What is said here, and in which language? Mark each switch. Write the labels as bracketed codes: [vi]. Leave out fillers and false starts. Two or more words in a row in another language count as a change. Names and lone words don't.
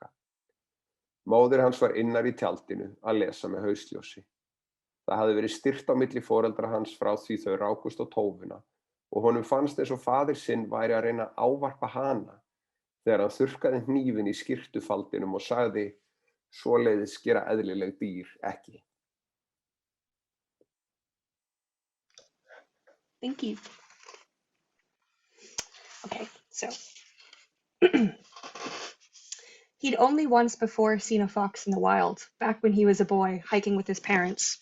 [is] Móðir hans var innar í tjaldinu að lesa með hausljósi. Það hafði verið styrt á milli foreldra hans frá því þau rákust á tófuna og honum fannst eins og faðir sinn væri að reyna að ávarpa hana þegar hann þurrkaði hnífinn í skyrtufaldinum og sagði: Svoleiðis gera eðlileg dýr ekki. [en] Thank you. Okay, so he'd only once before seen a fox in the wild, back when he was a boy, hiking with his parents.